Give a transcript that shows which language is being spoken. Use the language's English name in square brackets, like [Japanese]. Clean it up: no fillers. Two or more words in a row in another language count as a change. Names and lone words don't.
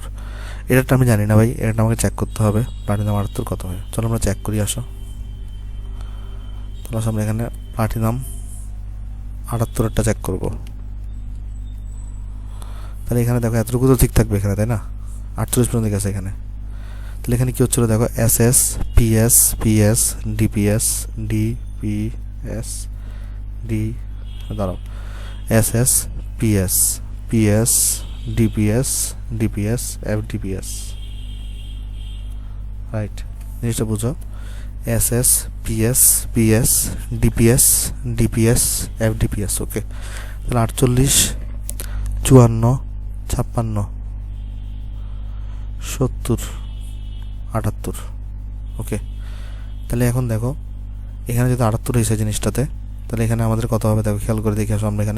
[Bangla] এটাটা আমি জানি না ভাই, এটা আমাকে চেক করতে হবে প্লাটিনাম 78 কত হয়। চলো আমরা চেক করি আসো। তাহলে আমরা এখানে প্লাটিনাম 78-এরটা চেক করব। তাহলে এখানে দেখো এতটুকু তো ঠিক থাকবে এখানে, তাই না? 48 পর্যন্ত গেছে এখানে। তাহলে এখানে কী হচ্ছিলো দেখো, ss ps ps dps dps d, দাঁড়াও, ss ps ps dps dps fdps, রাইট? জিনিসটা বুঝো, ss ps ps dps dps fdps। ওকে, তাহলে 48 54 56 70 78। ওকে, তাহলে এখন দেখো এখানে যদি 78 হয়েছে জিনিসটাতে, তাহলে এখানে আমাদের কত হবে দেখো, খেয়াল করে দেখে আসো আমরা এখানে।